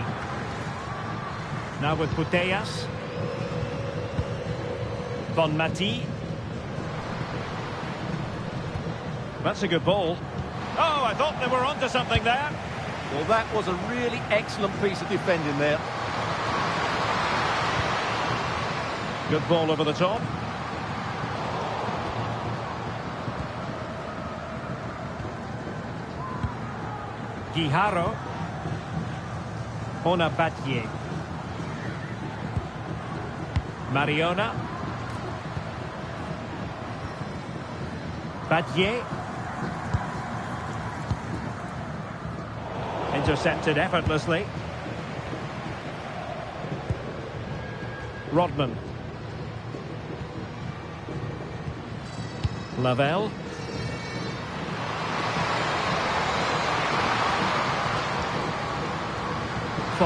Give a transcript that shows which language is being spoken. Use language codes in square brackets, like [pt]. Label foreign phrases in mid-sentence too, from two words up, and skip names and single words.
[en] Now with Putellas. Bonmati. That's a good ball. Oh, I thought they were onto something there. Well, that was a really excellent piece of defending there. Good ball over the top. Guijarro. Ona Batlle. Mariona. Batlle. Intercepted effortlessly. Rodman. Lavelle. Fox.